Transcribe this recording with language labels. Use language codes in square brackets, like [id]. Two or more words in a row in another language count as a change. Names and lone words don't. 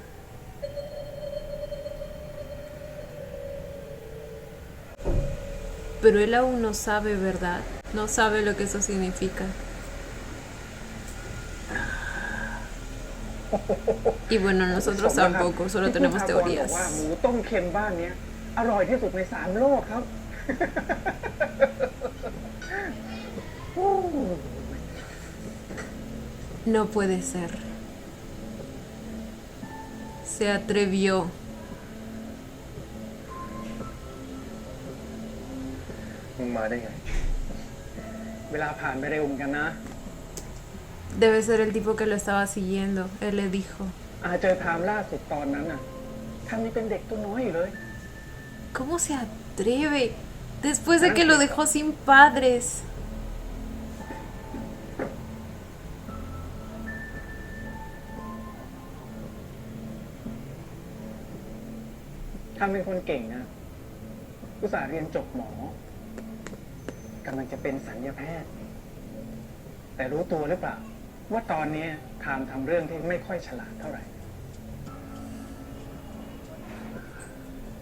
[es] Pero él aún no sabe, ¿verdad? No sabe lo que eso significa. Y bueno, nosotros tampoco, solo tenemos [th] ที่คุณภากรบอก [es] teorías. [th] ว่าหมูต้มเค็มบ้านเนี้ยอร่อยที่สุดใน3 โลกครับ [es] No puede ser. Se atrevió. [th] มึงมาได้ไง เวลาผ่านไปเร็วเหมือนกันนะ [es] Debe ser el tipo que lo estaba siguiendo. Él le dijo. [th] อาเจอไทม์ล่าสุดตอนนั้นน่ะท่านนี่เป็นเด็กตัวน้อยอยู่เลย [es] ¿Cómo se atreve? Después de que lo dejó sin padres. [th] ท่านเป็นคนเก่งนะอุตส่าห์เรียนจบหมอกำลังจะเป็นศัลยแพทย์ แต่รู้ตัวหรือเปล่า ว่าตอนนี้ไทม์ทำเรื่องที่ไม่ค่อยฉลาดเท่าไหร่